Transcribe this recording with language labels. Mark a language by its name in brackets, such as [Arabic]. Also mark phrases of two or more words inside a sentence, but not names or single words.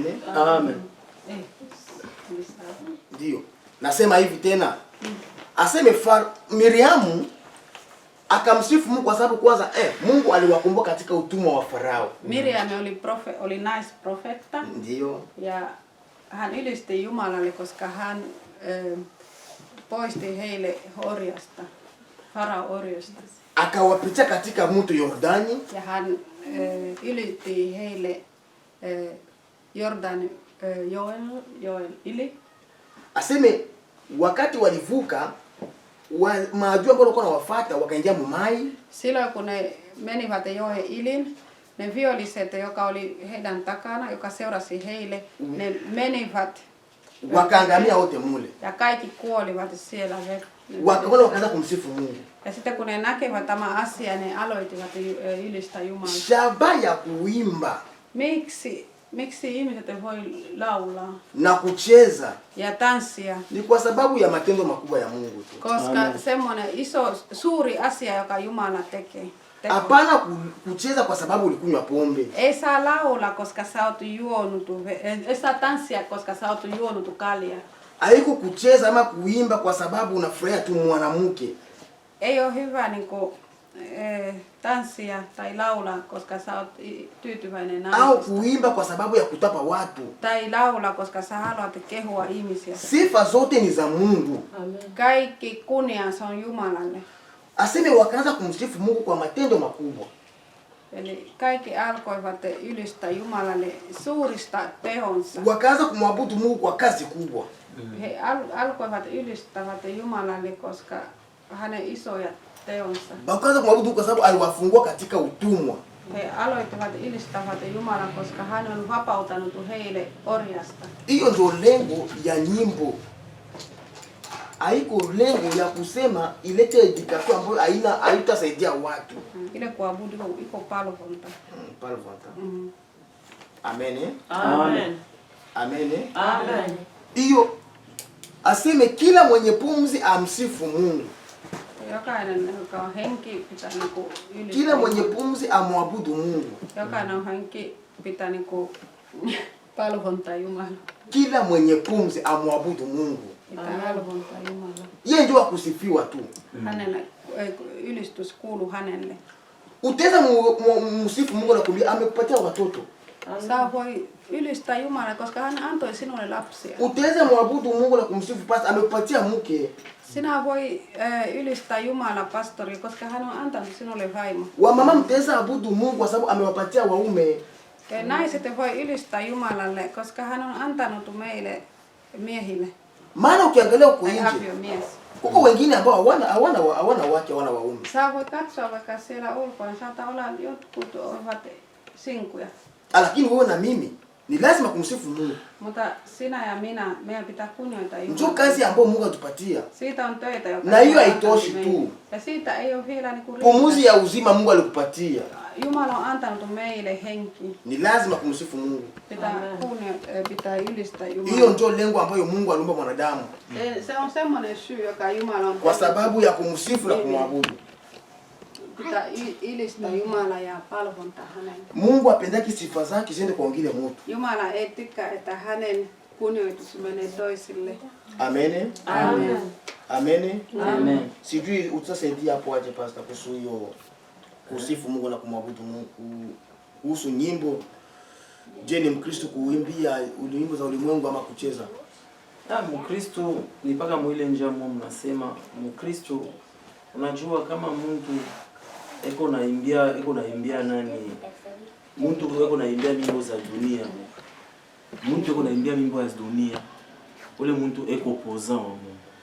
[Swahili] Amen. Ndio. Nasema hivi tena. Aseme Miriamu akamsifu Mungu kwa sababu kwanza Mungu aliwakomboa katika utumwa wa Farao. [Finnish] Miriam oli naisprofetta. [Swahili] Ndio. [Finnish] Ja hän ylisti Jumalalle, koska hän poisti heille orjasta, Farao-orjasta. [Swahili] Akawapitia katika mto Yordani. [Finnish] Ja hän ylitti heille Jordan joen yli. [Swahili] Aseme wakati walivuka maadui ambao walikuwa wanawafuata wakaingia mumai. [Finnish] Silloin kun ne menivät joen ylin, ne viholliset, joka oli heidän takana, joka seurasi heille, ne menivät [Swahili] wakaangamia wote mule. [Finnish] Ja kaikki kuolivat siellä. [Swahili] Wakaanza kumsifu Mungu. [Finnish] Ja sitten kun ne näkevät tämä asia, ne aloittivat ylistää Jumalaa. [Swahili] Shaba ya kuimba. [Finnish] Miksi ihmiset voi laulaa [Swahili] na kucheza [Finnish] ja tanssia? [Swahili] Ni kwa sababu ya matendo makubwa ya Mungu tu. [Finnish] Koska semmoinen suuri asia, joka Jumala tekee. [Swahili] Hapana kucheza kwa sababu ulikunywa pombe. [Finnish] Ei saa laulaa, koska sä oot juonut. Ei saa tanssia, koska sä oot juonut kaljaa. [Swahili] Haiko kucheza ama kuimba kwa sababu unafurahia tu mwanamke. [Finnish] Ei ole hyvä niinku tanssia tai laulaa, koska sä oot tyytyväinen naisesta. [Swahili] Au kuimba kwa sababu ya kutapa watu. [Finnish] Tai laulaa, koska sä haluat kehua ihmisiä. [Swahili] Sifa zote ni za Mungu. Amen. [Finnish] Kaikki kunnia se on Jumalalle. [Swahili] Aseme wakaanza kumsifu Mungu kwa matendo makubwa. [Finnish] Eli kaikki alkoivat ylistää Jumalalle suurista tehonsa. [Swahili] Wakaanza kumwabudu Mungu kwa kazi kubwa. [Finnish] He alkoivat ylistävät Jumalalle, koska hänen isoja teonsa. [Swahili] Wakaanza kumwabudu kwa sababu aliwafungua katika utumwa. [Finnish] He aloittivat ylistävät Jumalan, koska hän on vapautanut heille orjasta. [Swahili] Hiyo ndio lengo ya nyimbo. Haiko lengo ya kusema ilete education ambayo haitasaidia watu. Ile kuabudu iko palvonta. [Finnish] Palvonta. Amen. Amen. Amen. Amen. [Swahili] Hiyo aseme kila mwenye pumzi amsifu Mungu. [Finnish] Jokainen, joka on henki, pitää niinku ylistää. [Swahili] Kila mwenye pumzi amwabudu Mungu. [Finnish] Jokainen on henki, pitää niinku palvontaa Jumalaa. [Swahili] Kila mwenye pumzi amwabudu Mungu. [Finnish] Pitää palvontaa Jumalaa. [Swahili] Yeye ndio akusifiwa tu. [Finnish] Hänelle ylistys kuuluu hänelle. [Swahili] Utaweza msifu Mungu na kumwambia amekupatia watoto. [Finnish] Sä voi ylistää Jumalaa, koska hän antoi sinulle lapsia. [Swahili] Utaweza muabudu Mungu na kumsifu pastor amekupatia mke. [Finnish] Sinä voi ylistää Jumalaa, pastori, koska hän on antanut sinulle vaimo. [Swahili] Wamama mtaweza abudu Mungu kwa sababu amewapatia waume. [Finnish] Naiset voi ylistää Jumalalle, koska hän on antanut meille miehille. [Swahili] Maana ukiangalia huko nje, [Finnish] aviomies. [Swahili] Kuko wengine ambao hawana wake, hawana waume. [Finnish] Sä voit katsoa vaikka siellä ulkona, saattaa olla jotkut ovat sinkuja. [Swahili] Lakini wewe na mimi ni lazima kumsifu Mungu. [Finnish] Mutta sinä ja minä, meidän pitää kunnioittaa Jumalaa. [Swahili] Ndio kazi ambayo Mungu atupatia. [Finnish] Siitä on töitä, joka [Swahili] na hiyo haitoshi tu. [Finnish] Ja siitä ei ole vielä niinku [Swahili] pumuzi ya uzima Mungu alikupatia. [Finnish] Jumala on antanut meille henki. [Swahili] Ni lazima kumsifu Mungu. [Finnish] Pitää ylistää Jumalaa. [Swahili] Hiyo ndio lengo ambayo Mungu aliumba mwanadamu. [Finnish] Se on semmoinen syy, joka Jumala on [Swahili] kwa sababu ya kumsifu na kumwabudu. [Finnish] Pitää ylistää Jumalaa ja palvontaa hänelle. [Swahili] Mungu apendaki sifa zake ziende kwa wengine mtu. [Finnish] Jumala ei tykkää, että hänen kunnioitus menee toisille. Amen. Amen. Amen. Amen. [Swahili] Sijui utasaidia hapo aje pastor kuhusu hiyo kusifu Mungu na kumwabudu Mungu kuhusu nyimbo. Je, ni Mkristo kuimbia nyimbo za ulimwengu ama kucheza? Mkristo ni mpaka mwile njia mwa mnasema Mkristo, unajua kama mtu eko naimbia nani, mtu eko naimbia nyimbo za dunia, mtu eko naimbia nyimbo za dunia, ule mtu eko opposant wa Mungu.